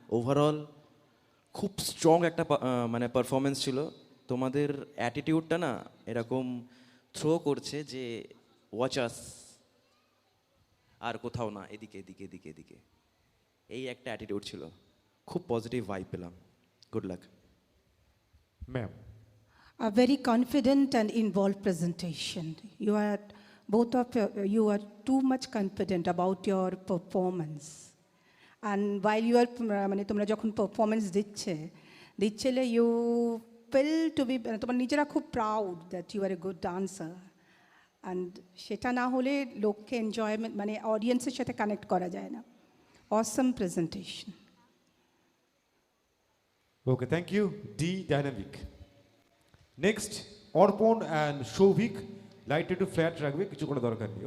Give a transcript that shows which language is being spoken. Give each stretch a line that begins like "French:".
Bangla: Overall খুব strong একটা মানে পারফরমেন্স ছিল। তোমাদের অ্যাটিটিউডটা না এরকম থ্রো করছে যে
English: watch us,
Bangla: আর কোথাও না, এদিকে এদিকে এদিকে এদিকে, এই একটা অ্যাটিটিউড ছিল। খুব পজিটিভ ভাইব পেলাম।
English: good luck
Bangla: ma'am.
English: A very confident and involved presentation. You are both of you are too much confident about your performance. And while you are
Bangla: মানে তোমরা যখন performance দিচ্ছিলে
English: you feel to be
Bangla: তোমরা নিজেরা খুব
English: proud that you are a good dancer.
Bangla: And সেটা না হলে লোককে এনজয়মেন্ট মানে অডিয়েন্সের সাথে কানেক্ট করা যায় না।
English: Awesome presentation. Okay thank you the dynamic.
Bangla: Next অর্পণ অ্যান্ড সৌভিক, লাইট একটু ফ্ল্যাট রাখবে, কিছু করার দরকার নেই।